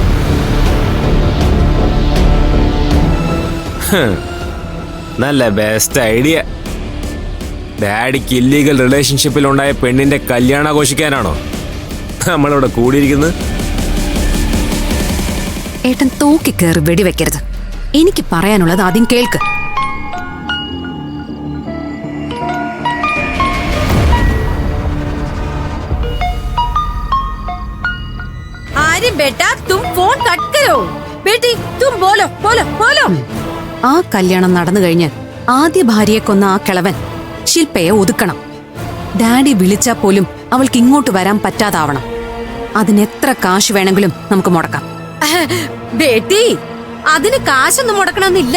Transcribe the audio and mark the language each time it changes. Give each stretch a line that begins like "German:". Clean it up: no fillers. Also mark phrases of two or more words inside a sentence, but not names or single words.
Malayalam: നല്ല
English: best idea.
Malayalam: ഡാഡിക്ക് ഇല്ലീഗൽ റിലേഷൻഷിപ്പിൽ ഉണ്ടായ പെണ്ണിന്റെ കല്യാണം ആഘോഷിക്കാനാണോ നമ്മളിവിടെ കൂടിയിരിക്കുന്നത്? ഏട്ടൻ തൂക്കിക്കേറി വെടിവെക്കരുത്. എനിക്ക് പറയാനുള്ളത് ആദ്യം കേൾക്ക്.
Hindi: बेटा तुम फोन कट करो बेटी तुम बोलो बोलो बोलो.
Malayalam: ആ കല്യാണം നടന്നു കഴിഞ്ഞ് ആദ്യ ഭാര്യയെ കൊന്ന ആ കിളവൻ ശില്പയെ ഒതുക്കണം. ഡാഡി വിളിച്ചാൽ പോലും അവൾക്ക് ഇങ്ങോട്ട് വരാൻ പറ്റാതാവണം. അതിനെത്ര കാശ് വേണമെങ്കിലും നമുക്ക് മുടക്കാം. ബേട്ടി അതിന് കാശൊന്നും മുടക്കണമെന്നില്ല.